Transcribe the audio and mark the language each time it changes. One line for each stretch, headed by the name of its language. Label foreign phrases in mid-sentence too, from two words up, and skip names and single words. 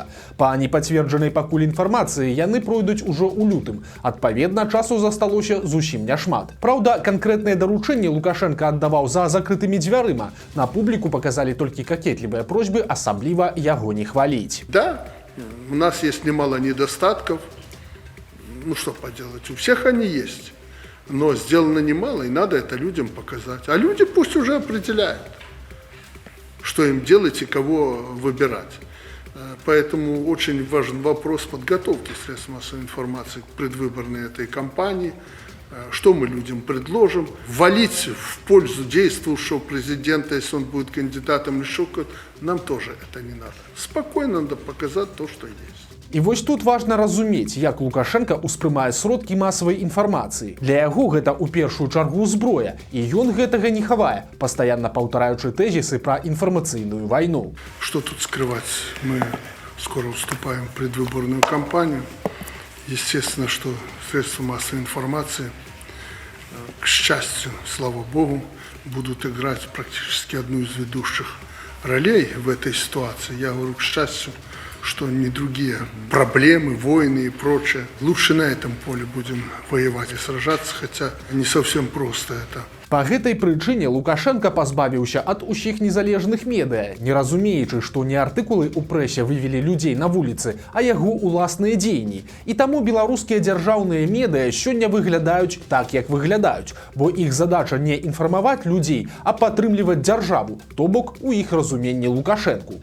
Belarusian: Па непацверджанай пакуль інфармацыі яны пройдуць ужо ў лютым. Адпаведна, часу засталося зусім няшмат. Праўда, канкрэтныя даручэнні Лукашенка аддаваў за закрытымі дзвярыма. На публіку показалі толькі какетлівыя просьбы, асабліва яго не хваліць.
Russian: Да, у нас есть немало недостатков. Ну что поделать, у всех они есть. Но сделано немало, и надо это людям показать. А люди пусть уже определяют, что им делать и кого выбирать. Поэтому очень важен вопрос подготовки средств массовой информации к предвыборной этой кампании. Что мы людям предложим? Валить в пользу действующего президента, если он будет кандидатом или еще кто-то, нам тоже это не надо. Спокойно надо показать то, что есть.
Belarusian: І вось тут важна разумець, як Лукашенка ўспрымае сродкі масавай інфармацыі. Для яго гэта ў першую чаргу зброя, і ён гэтага не хавае, пастаянна паўтараючы тэзісы пра інфармацыйную вайну.
Russian: Что тут скрывать? Мы скоро вступаем в предвыборную кампанию. Естественно, что средства массовой информации, к счастью, слава богу, будут играть практически одну из ведущих ролей в этой ситуации. Я говорю к счастью, что не другие проблемы, войны и прочее. Лучше на этом поле будем воевать и сражаться, хотя не совсем просто это.
Belarusian: Па гэтай прычыне Лукашенка пазбавіўся ад усіх незалежных медыа, не разумеючы, што не артыкулы ў прэсе вывелі людзей на вуліцы, а яго ўласныя дзеянні. І таму беларускія дзяржаўныя медыа сёння выглядаюць так, як выглядаюць, бо іх задача не інфармаваць людзей, а падтрымліваць дзяржаву, то бок у іх разуменні Лукашэнку.